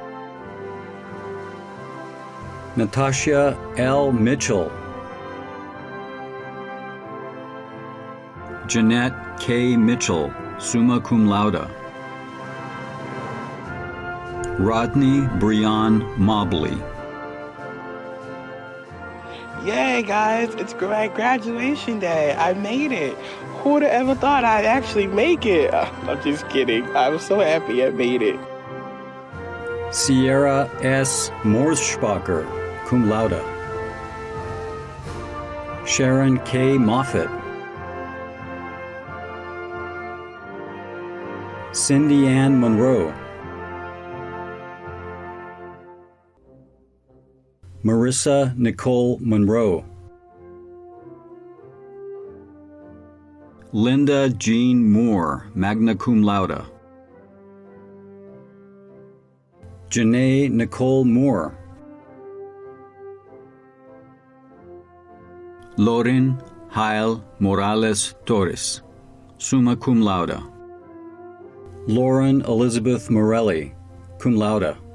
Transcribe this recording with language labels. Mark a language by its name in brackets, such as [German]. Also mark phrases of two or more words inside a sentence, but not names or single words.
[English] Natasha L. Mitchell, Jeanette K. [Latin] Mitchell, summa cum laude. [English] Rodney Breon Mobley. Yay, guys, it's graduation day. I made it. Who would have ever thought I'd actually make it? I'm just kidding. I'm so happy I made it. Sierra S. [Latin] Morspacher, cum laude. [English] Sharon K. Moffitt. Cindy Ann Monroe. Marissa Nicole Monroe. Linda Jean Moore, [Latin] magna cum laude. [English] Janae Nicole Moore. [Latin] Lorin Heil Morales Torres, summa cum laude. Lauren Elizabeth Morelli, cum laude.